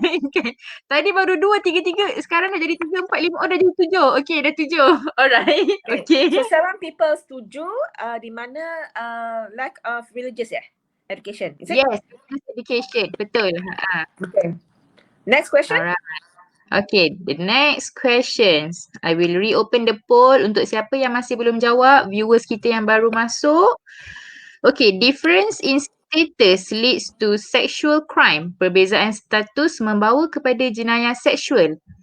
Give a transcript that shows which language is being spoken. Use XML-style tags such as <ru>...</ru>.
<ms>okay. Tadi baru 2, 3. Sekarang dah jadi 3, 4, 5. Oh, dah jadi 7. Okay, dah 7. Alright. Okay.</ms> <en>So 7 people</en> <ms>setuju di mana</ms> <en>lack of religious education. Is it? Yes, religious education.</en> <ms>Betul.</ms> <en>Okay. Next question. Alright. Okay, the next questions. I will reopen the poll</en> <ms>untuk siapa yang masih belum jawab, viewers kita yang baru masuk.</ms> <en>Okay, difference in status leads to sexual crime.</en> <ms>Perbezaan status membawa kepada jenayah seksual.</ms>